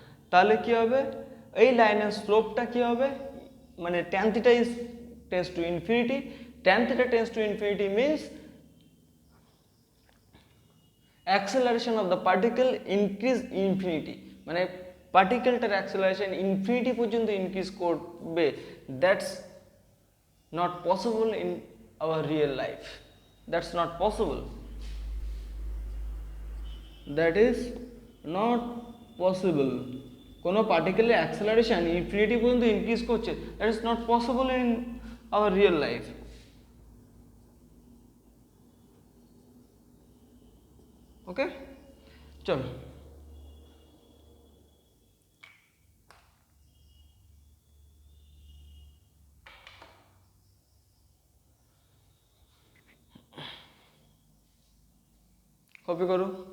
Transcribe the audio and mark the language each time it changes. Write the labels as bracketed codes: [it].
[bn] তাহলে কি হবে, এই লাইনের স্লোপটা কি হবে, মানে [en] tan theta is tends to infinity, tan theta tends to infinity means acceleration of the particle increase infinity, [bn] মানে পার্টিকেলটার অ্যাক্সেলারেশন ইনফিনিটি পর্যন্ত ইনক্রিজ করবে। [en] That's not possible in our real life, that's not possible, that is not possible। [bn] কোনো পার্টিকেলের acceleration infinity পর্যন্ত increase করছে, [en] that is not possible in our real life। [bn] ওকে, চলো [hi] copy करो।